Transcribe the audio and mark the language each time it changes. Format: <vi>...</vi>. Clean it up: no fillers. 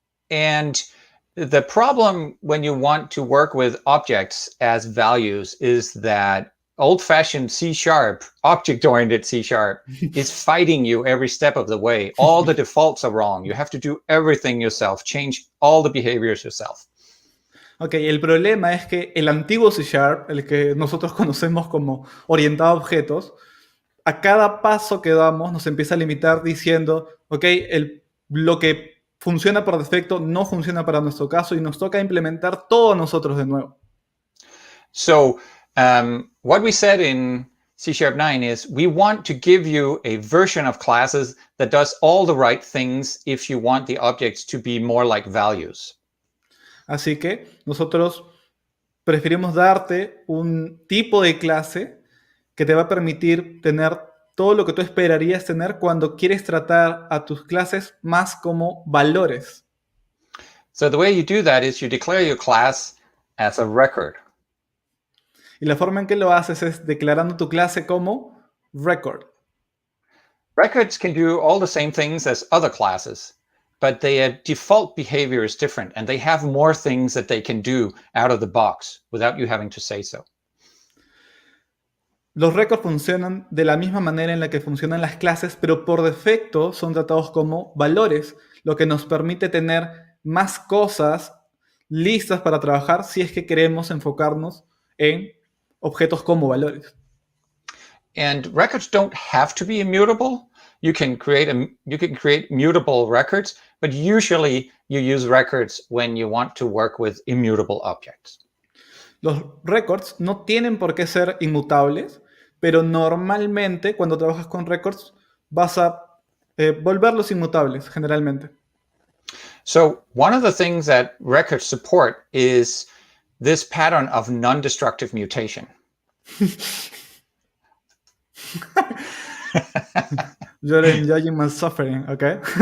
<en>And the problem when you want to work with objects as values is that old-fashioned C#, object-oriented C# is fighting you every step of the way. All the defaults are wrong. You have to do everything yourself, change all the behaviors yourself.</en> <es>Ok, el problema es que el antiguo C#, el que nosotros conocemos como orientado a objetos, a cada paso que damos nos empieza a limitar diciendo, ok, lo que funciona por defecto no funciona para nuestro caso y nos toca implementar todo nosotros de nuevo.</es> <en>So, what we said in C#9 is we want to give you a version of classes that does all the right things if you want the objects to be more like values.</en> <es>Así que nosotros preferimos darte un tipo de clase que te va a permitir tener todo lo que tú esperarías tener cuando quieres tratar a tus clases más como valores.</es> <en>So the way you do that is you declare your class as a record.</en> <es>Y la forma en que lo haces es declarando tu clase como record.</es> <en>Records can do all the same things as other classes, but their default behavior is different, and they have more things that they can do out of the box without you having to say so.</en> <es>Los records funcionan de la misma manera en la que funcionan las clases, pero por defecto son tratados como valores, lo que nos permite tener más cosas listas para trabajar si es que queremos enfocarnos en objetos como valores.</es> <en>And records don't have to be immutable. You can create mutable records, but usually you use records when you want to work with immutable objects.</en> <es>Los records no tienen por qué ser inmutables, pero normalmente cuando trabajas con records vas a volverlos inmutables, generalmente.</es> <en>So one of the things that records support is this pattern of non-destructive mutation. You're enjoying my suffering, okay?</en>